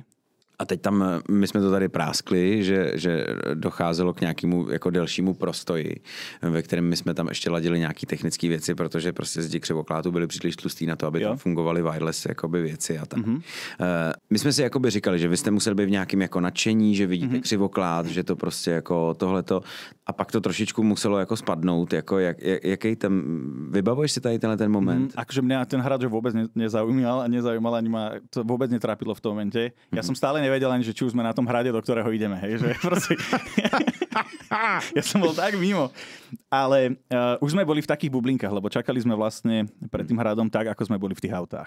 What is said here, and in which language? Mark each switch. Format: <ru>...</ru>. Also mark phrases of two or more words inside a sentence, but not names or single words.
<cs>A teď tam, my jsme to tady práskli, že docházelo k nějakému jako delšímu prostoji, ve kterém my jsme tam ještě ladili nějaké technické věci, protože prostě zdi křivoklátu byly příliš tlustý na to, aby tam fungovaly wireless jakoby věci a tak. My jsme si jakoby říkali, že vy jste museli být v nějakém jako nadšení, že vidíte křivoklát, že to prostě jako tohleto a pak to trošičku muselo jako spadnout, jako jaký tam, vybavuješ si tady tenhle ten moment?</cs> <sk>Akože mňa ten hráč vôbec nezaujímal, ani ma to vôbec netrápilo v tom momente. Ja som stále nevedel ani, že či už sme na tom hrade, do ktorého ideme, hej, že proste... Ja som bol tak mimo. Ale už sme boli v takých bublinkách, lebo čakali sme vlastne pred tým hradom tak, ako sme boli v tých autách.</sk>